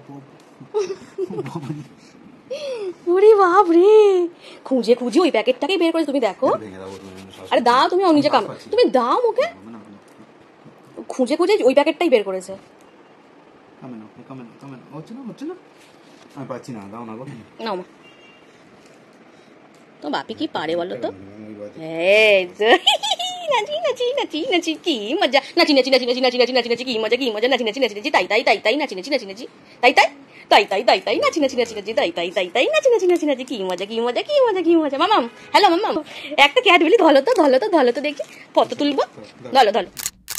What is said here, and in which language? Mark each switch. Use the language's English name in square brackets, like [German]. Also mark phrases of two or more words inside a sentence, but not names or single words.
[Bangla] ওরে বাপ রে, খুঁজে খুঁজে ওই প্যাকেটটাকেই বের করে তুমি দেখো। আরে দাও তুমি, ও নিজে কাম তুমি দাও মুখে। খুঁজে খুঁজে ওই প্যাকেটটাই বের করেছে। নাও মা, তো বাপি কি পারে বলো তো? নাচি নাচি নাচি নাচি কি মজা, নাচি নাচি নাচি নাচি নাচি নাচি নাচি নাচি কি মজা কি মজা, নাচি নাচি নাচি নাচি তাই তাই তাই তাই নাচি নাচি নাচি নাচি তাই তাই তাই তাই তাই তাই নাচি নাচি নাচি নাচি তাই তাই তাই তাই নাচি নাচি নাচি নাচি কি মজা কি মজা কি মজা কি মজা। মামাম হ্যালো মামাম, একটা ক্যাডবেরি ধলো তো দেখি ফটো তুলবো, ধলো ধলো।